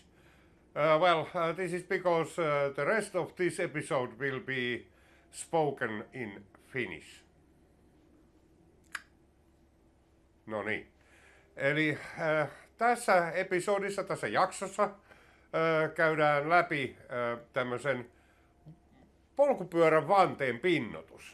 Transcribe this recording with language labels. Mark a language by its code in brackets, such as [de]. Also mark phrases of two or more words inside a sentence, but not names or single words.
[en] This is because the rest of this episode will be spoken in Finnish. [fi] No niin. Eli tässä episodissa, tässä jaksossa käydään läpi tämmöisen polkupyörän vanteen pinnotus.